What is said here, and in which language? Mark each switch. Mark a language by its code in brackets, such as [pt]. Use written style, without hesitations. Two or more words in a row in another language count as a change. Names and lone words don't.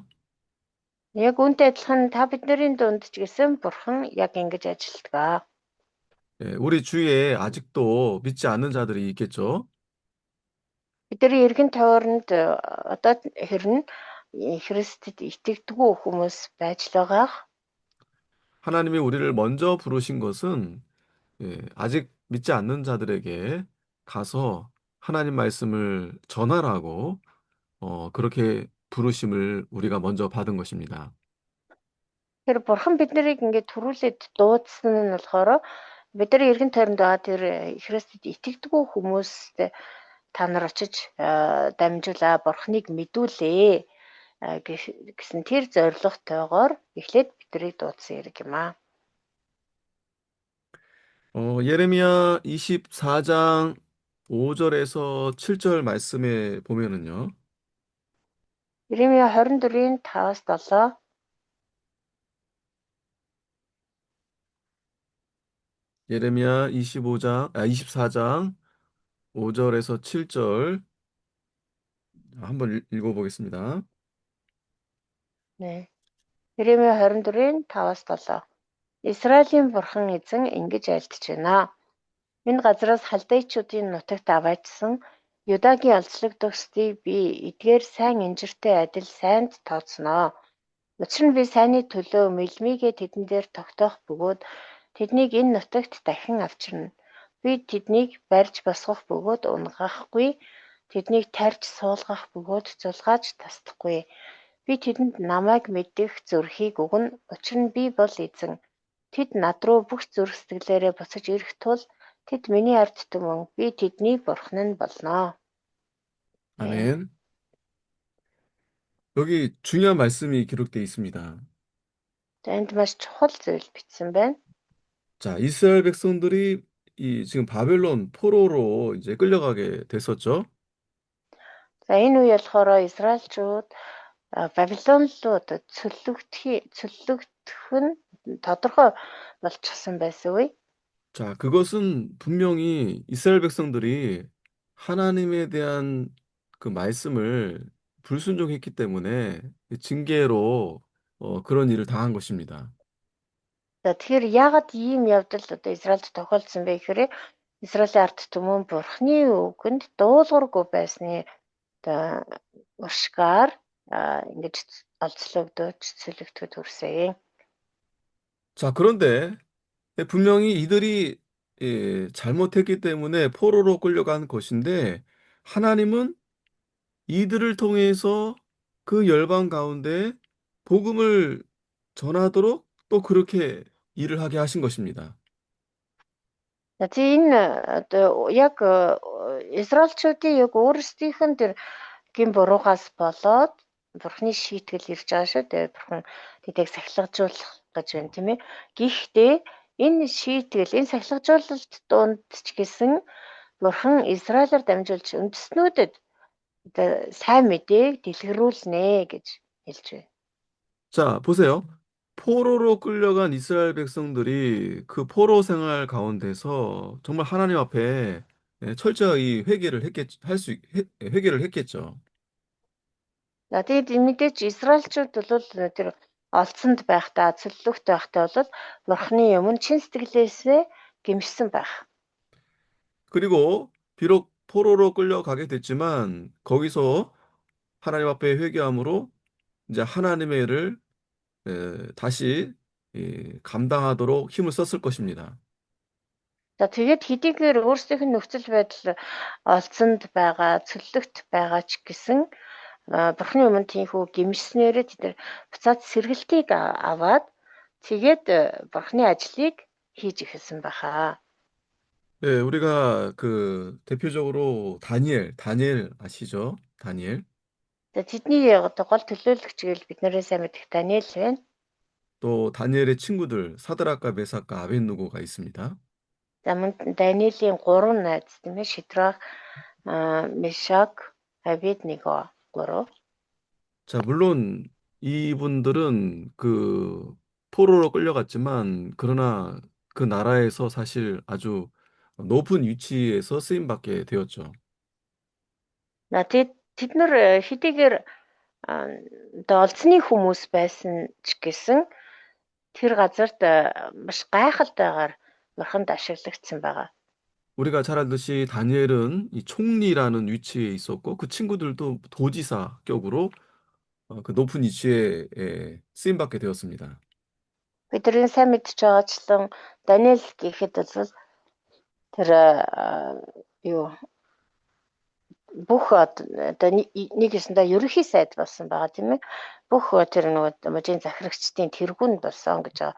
[mn] Яг үүнтэй адилхан та бидний дунд ч гэсэн бурхан яг ингэж ажилладаг. [ko] 예, 우리 주위에 아직도 믿지 않는 자들이 있겠죠. [mn] Бидний эргэн тойронд одоо хэрнэ Христэд итгэдэггүй хүмүүс байж л байгаа. [ko] 하나님이 우리를 먼저 부르신 것은 예, 아직 믿지 않는 자들에게 가서 하나님 말씀을 전하라고 그렇게 부르심을 우리가 먼저 받은 것입니다. [mn] Тэр бурхан биднийг ингээд төрүүлээд дуудсан нь болохоор бидний эргэн тойронд байгаа тэр Христэд итгэдэггүй хүмүүст та нар очиж дамжуулаа бурханыг мэдүүлээ гэсэн тэр зорилготойгоор эхлээд биднийг дуудсан хэрэг юм аа. [ko] 예레미야 24장 5절에서 7절 말씀에 보면은요. [mn] Иремья 24-ийн 5-аас 7. [ko] 예레미야 24장 5절에서 7절 한번 읽어보겠습니다. 네. [mn] Иремья 24-ийн 5-аас 7. Израилийн бурхан эзэн ингэж айлтж байна. Энэ газраас халдайчуудын нутагт аваачсан Юдагийн алдлаг төгсдгийг би эдгээр сайн инжиртэй адил сайнд тооцноо. Учир нь би сайнны төлөө мэлмигээ тэдэн дээр тогтоох бөгөөд тэднийг энэ нутагт дахин авчирна. Би тэднийг барьж босгох бөгөөд унгахгүй, тэднийг тарьж суулгах бөгөөд зулгааж тасдахгүй. Би тэдэнд намайг мэдэх зүрхийг өгнө. Учир нь би бол эзэн. Тэд над руу бүх зүрх сэтгэлээрээ буцаж ирэх тул тэд миний ард түмэн. Би тэдний бурхан нь болно. [ko] 네. 아멘. 여기 중요한 말씀이 기록되어 있습니다. [mn] За энд маш чухал зүйл бичсэн байна. [ko] 자, 이스라엘 백성들이 지금 바벨론 포로로 이제 끌려가게 됐었죠. [mn] За энэ үе болохоор Израильчууд Бабилон руу одоо цөллөгдөх нь тодорхой болчихсон байсан үе. [ko] 자, 그것은 분명히 이스라엘 백성들이 하나님에 대한 그 말씀을 불순종했기 때문에 징계로 그런 일을 당한 것입니다. [mn] За тэгэхээр яагаад ийм явдал одоо Израильд тохиолдсон бэ гэхээр Израилийн ард түмэн Бурхны үгэнд дуулуургүй байсны одоо уршгаар ингэж олзлогдож цөлөгдөхөд хүрсэн. [ko] 자, 그런데 분명히 이들이 잘못했기 때문에 포로로 끌려간 것인데 하나님은 이들을 통해서 그 열방 가운데 복음을 전하도록 또 그렇게 일을 하게 하신 것입니다. [mn] За тийм энэ одоо яг Израильчуудын яг өөрсдийнх нь тэр гин буруугаас болоод Бурхны шийтгэл ирж байгаа шүү дээ. Бурхан тэдийг сахилгажуулах гэж байна тийм ээ. Гэхдээ энэ шийтгэл, энэ сахилгажуулалт донд ч гэсэн Бурхан Израилаар дамжуулж үндэстнүүдэд одоо сайн мэдээг дэлгэрүүлнэ гэж хэлж байна. [ko] 자, 보세요. 포로로 끌려간 이스라엘 백성들이 그 포로 생활 가운데서 정말 하나님 앞에 철저히 회개를 했겠죠. [mn] За тэгээд мэдээж Израильчууд бол тэр олцонд байхдаа, цөллөгт байхдаа бол Бурхны өмнө чин сэтгэлээсээ гэмшсэн байх. [ko] 그리고 비록 포로로 끌려가게 됐지만 거기서 하나님 앞에 회개함으로 이제 하나님의 일을 다시 감당하도록 힘을 썼을 것입니다. [mn] За тэгээд хэдийгээр өөрсдийнх нь нөхцөл байдал олцонд байгаа, цөллөгт байгаа ч гэсэн Бурхны өмнө тийхүү гэмшснээрээ тэд нар буцаад сэргэлтийг аваад тэгээд Бурхны ажлыг хийж эхэлсэн баха. [ko] 네, 우리가 그 대표적으로 다니엘 아시죠? 다니엘. [mn] За тэдний гол төлөөлөгч гэж бид нарыг сайн мэдэх Даниэл байна. [ko] 또 다니엘의 친구들 사드락과 메삭과 아벤누고가 있습니다. [mn] За мөн Даниэлийн 3 найз тийм ээ Шидрах, Мешак, Абедnego 3. [ko] 자, 물론 이분들은 그 포로로 끌려갔지만 그러나 그 나라에서 사실 아주 높은 위치에서 쓰임 받게 되었죠. [mn] На тэд нар хэдийгээр одоо олцны хүмүүс байсан ч гэсэн тэр газарт маш гайхалтайгаар бурханд ашиглагдсан байгаа. [ko] 우리가 잘 알듯이 다니엘은 이 총리라는 위치에 있었고 그 친구들도 도지사 격으로 그 높은 위치에 쓰임 받게 되었습니다. [mn] Бидний сайн мэдж байгаачлан Даниэл гэхэд бол тэр юу бүх одоо нэг юмсандаа ерөнхий сайд болсон байгаа тийм ээ. Бүх тэр нөгөө мужийн захирагчдын тэргүүнд болсон гэж байгаа.